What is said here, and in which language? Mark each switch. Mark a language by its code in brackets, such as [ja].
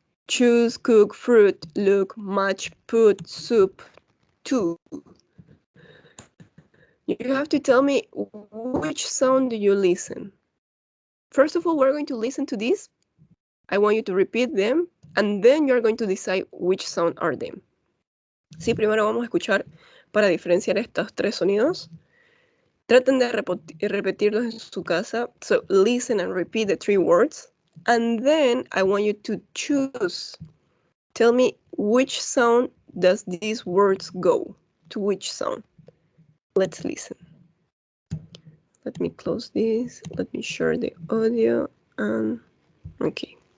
[en] choose, cook, fruit, look, match, put, soup, to. You have to tell me which sound do you listen. First of all, we're going to listen to this. I want you to repeat them, and then you're going to decide which sound are them. [es] Sí, primero vamos a escuchar para diferenciar estos tres sonidos. Traten de repetirlos en su casa. [en] So listen and repeat the three words. And then I want you to choose. Tell me which sound does these words go? To which sound? Let's listen. Let me close this. Let me share the audio. Okay.